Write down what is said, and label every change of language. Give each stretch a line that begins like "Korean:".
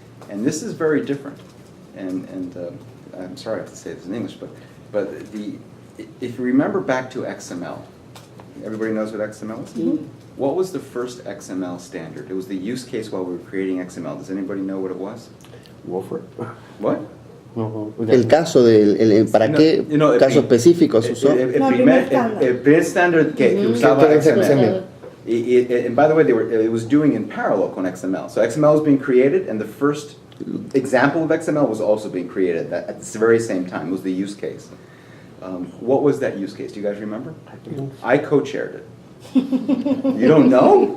English: And this is very different. And I'm sorry I have to say this in English, but if you remember back to XML, everybody knows what XML is? Mm-hmm. What was the first XML standard? It was the use case while we were creating XML. Does anybody know what it was? Wofer. What?
Spanish: El caso ¿para qué caso específico se usó? El primer standard que usaba XML.
English: And by the way, it was doing in parallel con XML. So XML was being created, and the first example of XML was also being created at the very same time. It was the use case. What was that use case? Do you guys remember? I co-chaired it. You don't know?